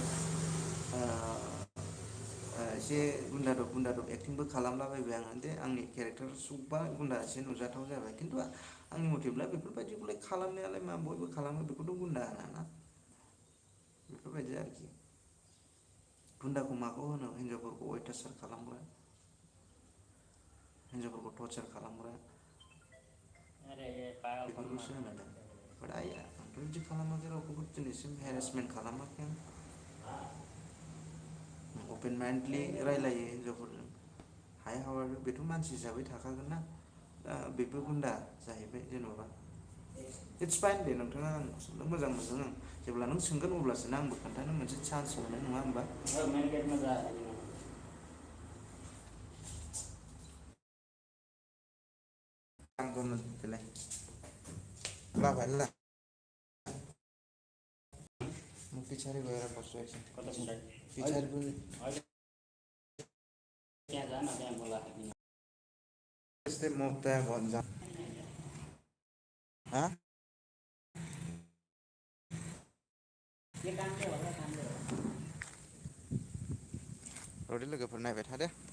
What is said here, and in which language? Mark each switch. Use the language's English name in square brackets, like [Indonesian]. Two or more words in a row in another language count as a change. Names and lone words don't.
[Bodo] एसे गुन्दादब एक्टिंबो खालामलाबायबाय आङो दे आंनि केरेक्टार सबा गुन्दा एसे नुजाथाव जाबाय खिन्थु आंनि मथेब्ला बेफोरबायदिखौलाय खालामनायालाय मा बयबो खालामो बेखौथ' गुन्दा होनाना बेफोरबायदि आरोखि गुन्दाखौ माखौ होनो हिनजावफोरखौ अयथासार खालामग्रा हिनजावफोरखौ टर्चार खालामग्रा [Hindi] अरे ये पागल [Bodo] बेफोरखौसो होनो दा बाट आंथ' बिदि खालामाखै रावखौबो दिनैसिम हेरेसमेन्ट खालामाखै आं अपेन माइन्डलि रायलायो हिनजावफोरजों [English] hi how are you [Bodo] बेथ' मानसि हिसाबै थाखागोन ना दा बेबो गुन्दा जाहैबाय जेन'बा [English] it's fine [Bodo] दे नोंथाङा आं सोंनो मोजां मोनदों आं जेब्ला नों सोंगोन अब्लासोना आंबो खोन्थानो मोनसे चान्स मोनो नङा होमबा [Hindi] मेन गेट में जा [Bodo] आंखौ देलाय लाबाय [Nepali] पिछाडि गएर बस्छु एकछिन कता सुन्दै पिछाडि पनि त्यहाँ जा न त्यहाँ बोला त्यस्तै म त्यहाँ भन्छ के काम के होला काम के होला [Bodo] रदै लोगोफोर नायबाय था दे